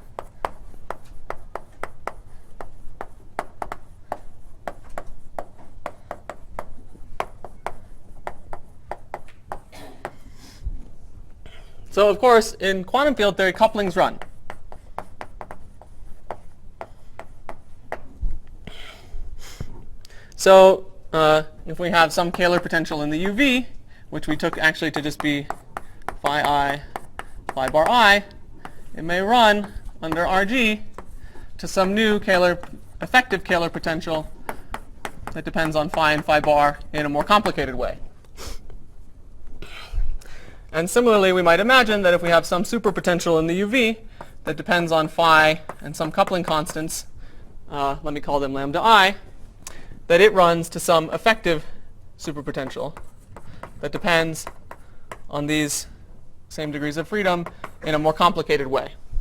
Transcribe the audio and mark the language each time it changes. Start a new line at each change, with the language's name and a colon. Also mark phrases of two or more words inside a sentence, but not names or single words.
English: So of course, in quantum field theory, couplings run. So if we have some Kähler potential in the UV, which we took actually to just be phi I, phi bar I, it may run under Rg to some new effective Kähler potential that depends on phi and phi bar in a more complicated way. And similarly, we might imagine that if we have some superpotential in the UV that depends on phi and some coupling constants, let me call them lambda I, that it runs to some effective superpotential that depends on these same degrees of freedom in a more complicated way.